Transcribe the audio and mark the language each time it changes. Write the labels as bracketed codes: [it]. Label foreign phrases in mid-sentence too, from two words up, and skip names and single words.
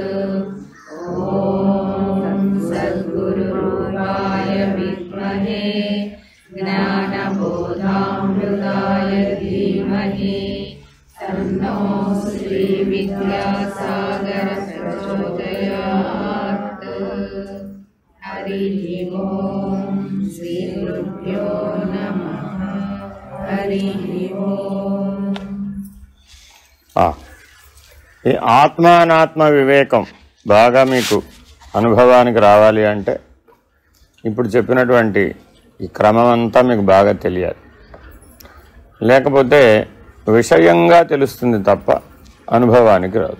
[sa] ॐ सद्गुरुरूपाय विद्महे ज्ञानबोधामृताय धीमहि तन्नो श्री विद्यासागर प्रचोदयात्। हरि ओम श्री गुरुभ्यो नमः। हरि ओम। [te] ఈ ఆత్మానాత్మ వివేకం బాగా మీకు అనుభవానికి రావాలి అంటే ఇప్పుడు చెప్పినటువంటి ఈ క్రమం అంతా మీకు బాగా తెలియాలి. లేకపోతే విషయంగా తెలుస్తుంది తప్ప అనుభవానికి రాదు.